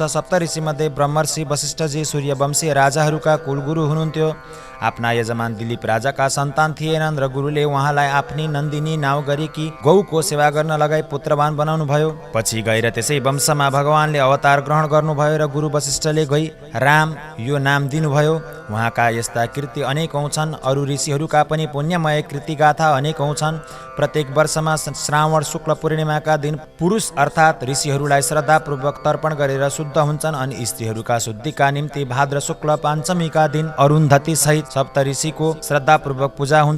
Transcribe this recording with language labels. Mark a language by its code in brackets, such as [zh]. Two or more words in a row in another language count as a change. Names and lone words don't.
[ne] सप्तऋषि मध्ये ब्रह्मर्षि वशिष्ठजी सूर्यवंशी राजाहरूका कुलगुरु हुनुहुन्थ्यो। आफ्ना यजमान दिलीप राजाका सन्तान थिएनन् र गुरुले उहाँलाई आफ्नी नन्दिनी नाउँ गरेकी गौको सेवा गर्न लगाई पुत्रवान बनाउनु भयो। पछि गएर त्यसै वंशमा भगवानले अवतार ग्रहण गर्नुभयो र गुरु वशिष्ठले गई राम यो नाम दिनुभयो। उहाँका यस्ता कृति अनेकौं छन्। अरू ऋषिहरूका पनि पुण्यमय कृतिगाथा अनेकौं छन्। प्रत्येक वर्षमा श्रावण शुक्ल पूर्णिमाका दिन पुरुष अर्थात् ऋषिहरूलाई श्रद्धापूर्वक तर्पण गरेर शुद्ध हुन्छन् अनि स्त्रीहरूका शुद्धिका निम्ति भाद्र शुक्ल पाञ्चमीका दिन अरुन्धती सहित सप्त ऋषिको श्रद्धापूर्वक पूजा हुन्छ।